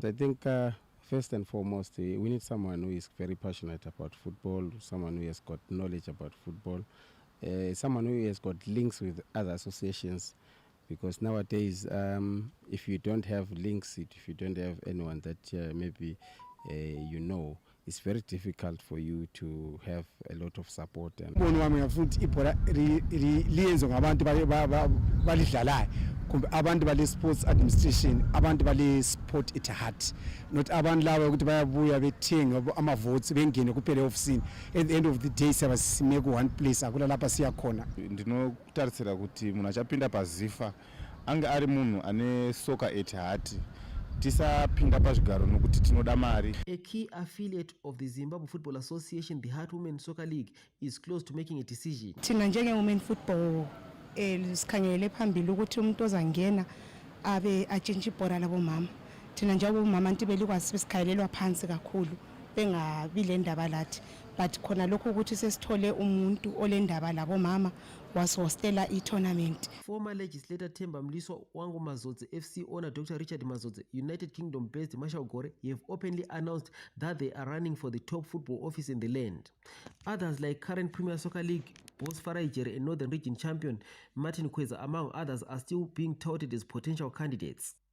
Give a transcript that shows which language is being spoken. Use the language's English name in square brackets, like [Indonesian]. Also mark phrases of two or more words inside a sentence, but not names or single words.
[English] I think first and foremost, we need someone who is very passionate about football, someone who has got knowledge about football, someone who has got links with other associations, because nowadays, if you don't have links, if you don't have anyone that maybe you know, it's very difficult for you to have a lot of support. [North Ndebele] Abantu bale [English] sports administration, [North Ndebele] abantu bale [English] sport at heart, not [North Ndebele] abantu laba ukuthi bayabuya bethenga ama votes bengene kuphela office. At the end of the day siyabasimeka [English] one place [North Ndebele] akula lapha siya khona. [Shona] Ndinokutarisira kuti munhu achapinda pazifa anga ari munhu ane [English] soccer at heart. [Shona] Tisapinda pazvigaro nokuti tinoda mari. [English] A key affiliate of the Zimbabwe Football Association, the Heart Women Soccer League, is close to making a decision. [North Ndebele] Thina njenge [English] women football [North Ndebele] sikhangele phambili ukuthi umuntu ozangena abe atshintshe ibhola labomama. Thina njengoba umama ntibeli kwazi besikhalelwa phansi kakhulu bengabi le ndaba lathi, but khona lokho ukuthi sesithole umuntu olendaba labomama was-hostela i-tournament. [English] Former legislator Themba Mliswa Wangu Mazodze FC owner Dr. Richard Mazodze, United Kingdom-based Marshall Gore, have openly announced that they are running for the top football office in the land. Others like current Premier Soccer League boss Farajere and Northern Region champion Martin Kweza, among others, are still being touted as potential candidates.